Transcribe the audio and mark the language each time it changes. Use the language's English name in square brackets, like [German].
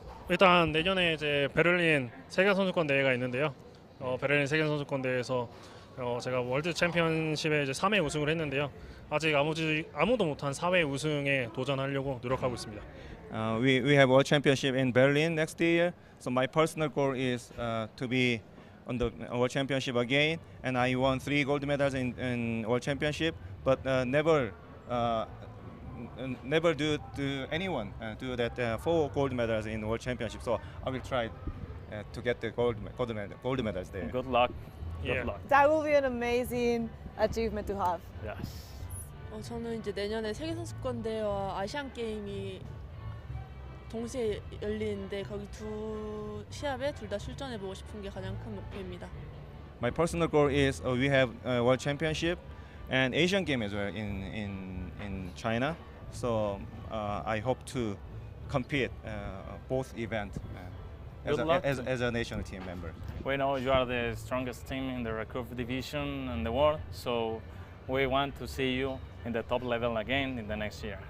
[Korean] 일단 내년에 이제 베를린 세계 선수권 대회가 있는데요. 베를린 세계 선수권 대회에서 제가 월드 챔피언십에 이제 3회 우승을 했는데요. 아직 아무도 못한 4회 우승에 도전하려고 노력하고 있습니다. [English] We have World Championship in Berlin next year. So my personal goal is to be on the World Championship again. And I won 3 gold medals in World Championship, but never do to anyone do that 4 gold medals in World Championship. So I will try to get the gold medals there. Good luck. Yeah. Good luck. That will be an amazing achievement to have. Yes. [Korean] 저는 이제 내년에 세계 선수권 대회와 아시안 게임이 동시에 열리는데 거기 두 시합에 둘 다 출전해 보고 싶은 게 가장 큰 목표입니다. [English] My personal goal is we have World Championship and Asian Game as well in China. So I hope to compete both events Good luck. as a national team member. We know you are the strongest team in the Recurve division in the world, so we want to see you in the top level again in the next year.